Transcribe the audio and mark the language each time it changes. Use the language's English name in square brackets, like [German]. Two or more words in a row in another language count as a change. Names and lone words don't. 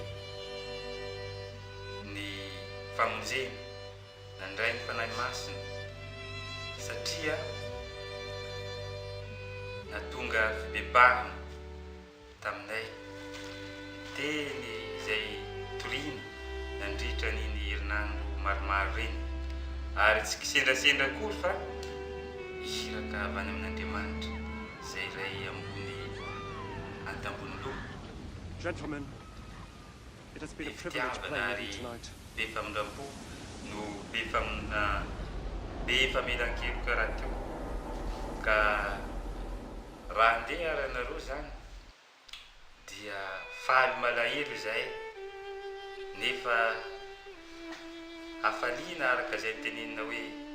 [Malagasy] ny famonjena nandray ny fanahy masina satria natonga fibebahana taminay teny izay toriana nandritra niny herinandro maromaro reny ary tsy kisendrasendra kory fa isiraka avy any amin'Andriamanitra izay iray ambony antambony loha. [English] Gentlemen, it has been a privilege playing with you tonight. [Malagasy] Be famindram-po no be famelan-kelo karaha teo ka raha andeha ary anareo zany dia faly malahelo izahay nefa hafaliana araka izay tenenina hoe